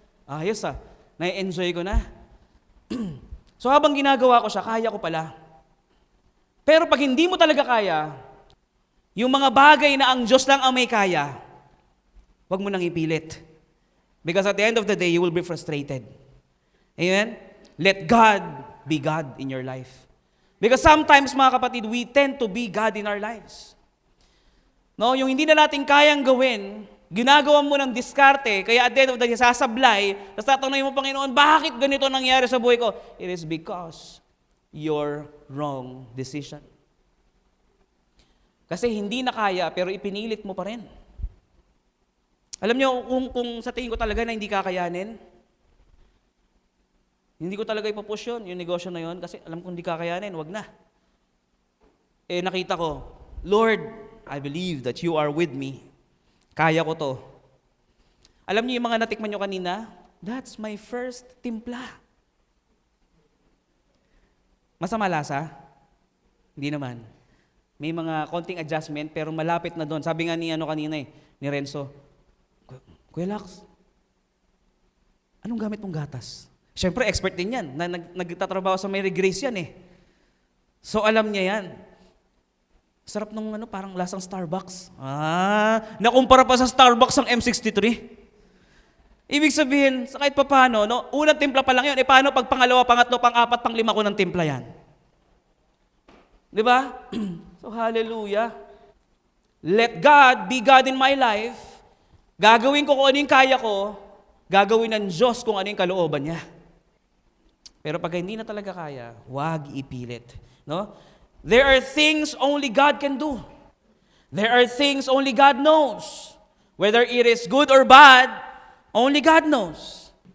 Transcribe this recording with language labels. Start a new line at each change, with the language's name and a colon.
Filipino: Ayos na-enjoy ko na. So habang ginagawa ko siya, kaya ko pala. Pero pag hindi mo talaga kaya, yung mga bagay na ang Diyos lang ang may kaya, huwag mo nang ipilit.
English: Because at the end of the day, you will be frustrated. Amen? Let God be God in your life. Because sometimes,
Filipino: mga kapatid,
English: we tend to be God in our lives.
Filipino: No, yung hindi na natin kayang gawin, ginagawa mo ng diskarte, kaya
English: at the end of the day,
Filipino: sasablay, tapos tatanungin mo, Panginoon, bakit ganito nangyari sa buhay ko?
English: It is because your wrong decision.
Filipino: Kasi hindi na kaya, pero ipinilit mo pa rin. Alam niyo, kung sa tingin ko talaga na hindi kakayanin, hindi ko talaga ipupush yun, yung negosyo na yun, kasi alam kong hindi kakayanin, wag na. Nakita ko,
English: Lord, I believe that you are with me.
Filipino: Kaya ko to. Alam niyo yung mga natikman niyo kanina?
English: That's my first timpla.
Filipino: Masama lasa? Hindi naman. May mga konting adjustment, pero malapit na doon. Sabi nga ni kanina ni Renzo, Kuya Lax, anong gamit mong gatas? Siyempre, expert din yan. Nagtatrabaho sa Mary Grace yan eh. So, alam niya yan. Sarap nung parang lasang Starbucks. Nakumpara pa sa Starbucks ang M63. Ibig sabihin, sa kahit pa paano, no, unang timpla pa lang yun. Paano pag pangalawa, pangatlo, pang-apat, pang-lima ko ng timpla yan? Di ba? So, hallelujah.
English: Let God be God in my life.
Filipino: Gagawin ko kung ano yung kaya ko. Gagawin ng Diyos kung ano yung kalooban niya. Pero pag hindi na talaga kaya, huwag ipilit. No?
English: There are things only God can do. There are things only God knows. Whether it is good or bad, only God knows.